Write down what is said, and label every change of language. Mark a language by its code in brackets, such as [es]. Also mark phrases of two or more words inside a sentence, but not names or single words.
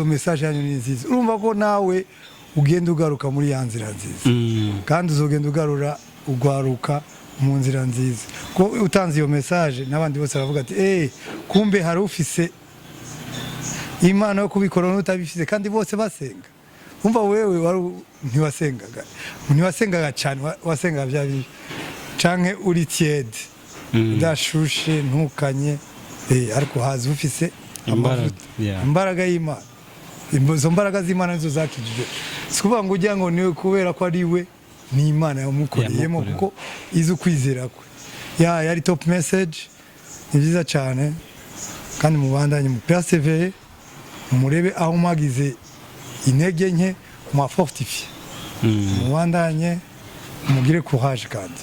[rn] message yanyu ni nziza, urumva ko nawe ugenda ugaruka muri ya nzira nziza, kandi uzogenda ugwaruka mu nzira nziza, ko utanze iyo message n'abandi bose baravuga ati kumbe hari ufise imana yo kubikora n'utabifise, kandi bose basenga. Umva wewe ntiwasengaga cyane, wasengaga bya bibi canke uri tiede udashushe ntukanye, ariko hazi ufise imbaraga y'Imana. Izo mbaraga z'Imana nizo zakijije, sikuvuga ngo ujya ngo niwe kubera ko ari we, ni Imana yamukoreyemo kuko izi ukwizera kwe. Yari top message, ni byiza cyane, kandi mubandanye mu persevere, murebe aho mwagize intege nke mwafortifie, mubandanye mugire courage kandi.